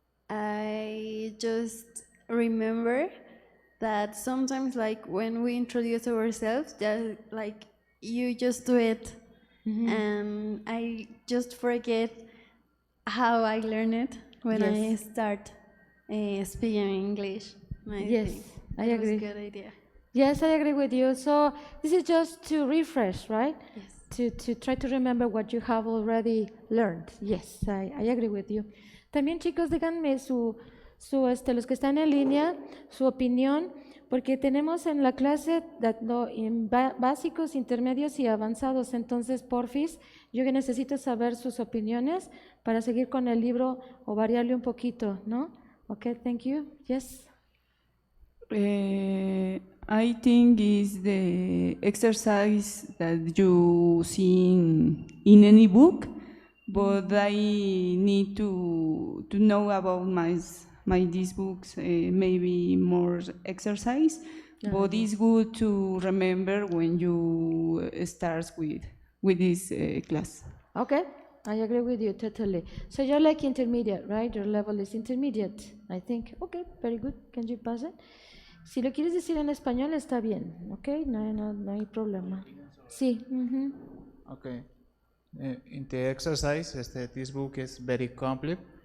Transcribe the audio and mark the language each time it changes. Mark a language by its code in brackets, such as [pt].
[en] I just remember that sometimes, like when we introduce ourselves, just like you just do it, and I just forget how I learned it when I start speaking English. Yes, I it agree. was a good idea. Yes, I agree with you. So this is just to refresh, right? Yes. To try to remember what you have already learned. Yes, I agree with you. [es] También, chicos, díganme los que están en línea, su opinión, porque tenemos en la clase en básicos, intermedios y avanzados. Entonces, porfis, yo que necesito saber sus opiniones para seguir con el libro o variarle un poquito, ¿no? [en] Okay, thank you. Yes. I think is the exercise that you see in any book, but I need to know about these books, maybe more exercise. But it's good to remember when you start with this class. Okay, I agree with you totally. So you're like intermediate, right? Your level is intermediate, I think. Okay, very good. Can you pass it? [es] Si lo quieres decir en español está bien, okay? No hay problema. Sí. [en] Okay. In the exercise, this book is very complete.